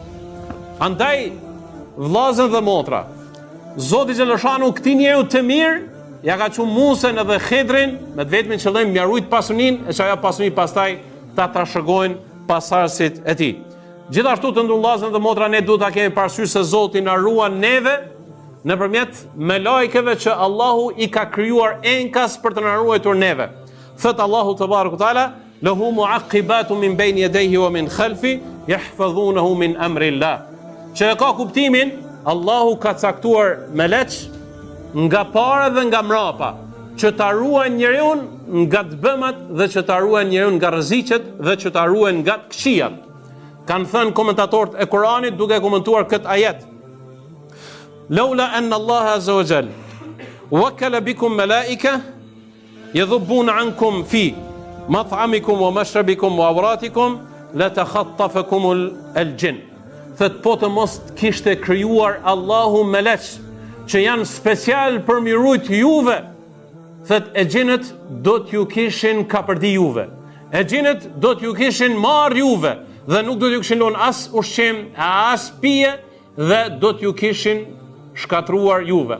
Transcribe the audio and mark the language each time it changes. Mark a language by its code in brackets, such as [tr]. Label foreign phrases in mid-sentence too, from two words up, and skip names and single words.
[sq] Andaj vllazën dhe motra, Zoti xhallashanuhu këtij njeriu të mirë ja ka thënë Musën edhe Khidrin me vetmin qëllim m'ia ruajt pasurinë, e që ajo pasuri pastaj ta trashëgojnë pasardhësit e tij. Gjithashtu të nderuar vllazën dhe motra, ne duhet ta kemi parasysh se Zoti na ruan neve nëpërmjet me lajkeve që Allahu i ka krijuar enkas për të na ruajtur neve. Thot Allahu [ar] تبارك وتعالى: "له معقبات من بين يديه ومن خلفه يحفظونه من أمر الله." [sq] Që ka kuptimin, Allahu ka caktuar meleç nga para dhe nga mrapa, që ta ruajnë njeriu nga të bëmat dhe që ta ruajnë njeriu nga rreziqet dhe që ta ruajnë nga këqijat. Kanë thënë komentatorët e Kuranit duke komentuar këtë ajet: [ar] "لولا أن الله عز وجل وكل بكم ملائكة يذبون عنكم في مطعمكم ومشربكم وعوراتكم لتخطفتكم الجن." [sq] Thët po të mos kishte krijuar Allahu meleç që janë special për mi rujt juve, thët e gjinët do t'ju kishin kapërdi juve, e gjinët do t'ju kishin marr juve dhe nuk do t'ju kishin lënë as ushqim, as pije dhe do t'ju kishin shkatruar juve.